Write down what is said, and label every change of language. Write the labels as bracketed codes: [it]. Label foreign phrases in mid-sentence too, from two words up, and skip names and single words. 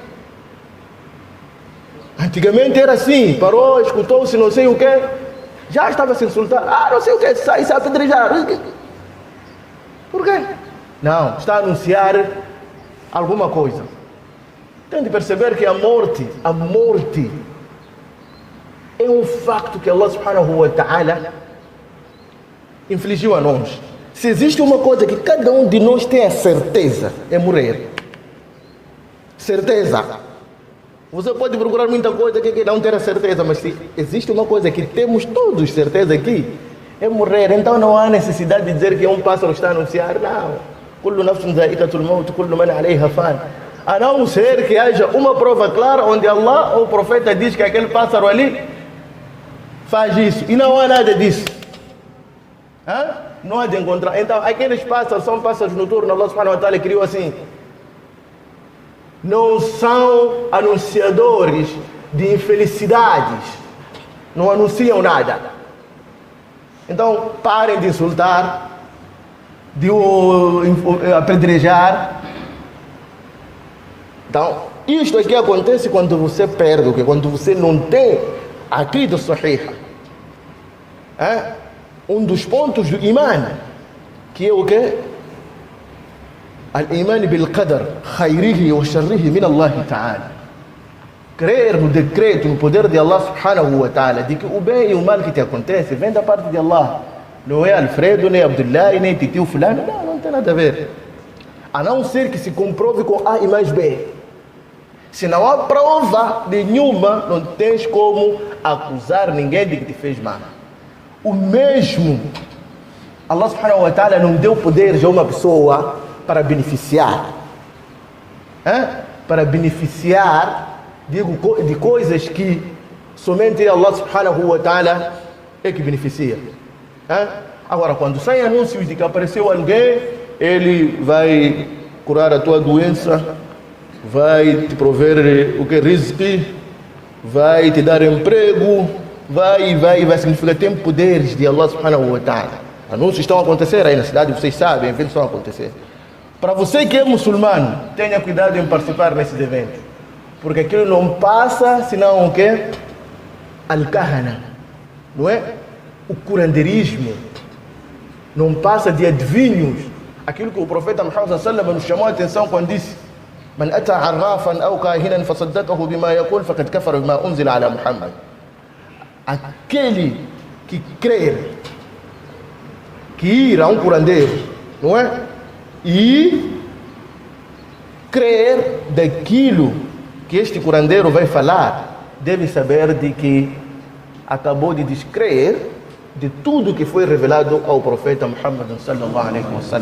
[pt] Antigamente era assim, parou, escutou-se não sei o que, já estava a se insultar, não sei o que, sai a apedrejar. Por quê? Não, está a anunciar alguma coisa. Tem de perceber que a morte é um facto que Allah [ar] سبحانه وتعالى [pt] infligiu a nós. Se existe uma coisa que cada um de nós tem a certeza, é morrer. Certeza. Você pode procurar muita coisa que não ter a certeza, mas se existe uma coisa que temos todos certeza aqui, é morrer. Então não há necessidade de dizer que um pássaro está a anunciar, não. [ar] كل نفس ذائقة الموت كل من عليها فان. [pt] A não ser que haja uma prova clara onde Allah ou o profeta diz que aquele pássaro ali faz isso. E não há nada disso. Não há de encontrar. Então aqueles pássaros são pássaros noturnos. Allah [ar] سبحانه وتعالى [pt] criou assim. Não são anunciadores de infelicidades. Não anunciam nada. Então parem de insultar, de apedrejar. Então, isto aqui acontece quando você perde, quando você não tem [ar] عقيدة صحيحة. [pt] Um dos pontos do iman, que é o quê? [ar] الإيمان بالقدر خيره وشره من الله تعالى. [pt] Crer no decreto, no poder de Allah [ar] سبحانه وتعالى, [pt] de que o bem e o mal que te acontece vem da parte de Allah. Não é Alfredo, nem Abdullah, nem Titio fulano, não tem nada a ver. A não ser que se comprove com A e mais B. Se não há prova nenhuma, não tens como acusar ninguém de que te fez mal. O mesmo, Allah [ar] سبحانه وتعالى [pt] não deu poderes a uma pessoa para beneficiar. Para beneficiar, digo, de coisas que somente Allah [ar] سبحانه وتعالى [pt] é que beneficia. Agora, quando sai anúncios de que apareceu alguém, ele vai curar a tua doença, vai te prover o que é rizqi, vai te dar emprego, vai, significa tem poderes de Allah [ar] سبحانه وتعالى. [pt] Anúncios estão a acontecer aí na cidade, vocês sabem, eventos estão a acontecer. Para você que é muçulmano, tenha cuidado em participar nesses eventos, porque aquilo não passa senão o quê? Al-kahana, não é? O curandeirismo, não passa de adivinhos. Aquilo que o profeta Muhammad [ar] صلى الله عليه وسلم [pt] nos chamou a atenção quando disse: [ar] من أتى عرافا أو كاهنا فصدقه بما يقول فقد كفر بما أنزل على محمد. [pt] Aquele que crer, que ir a um curandeiro, não é? E crer daquilo que este curandeiro vai falar, deve saber de que acabou de descrer de tudo que foi revelado ao profeta Muhammad [ar] صلى الله عليه وسلم.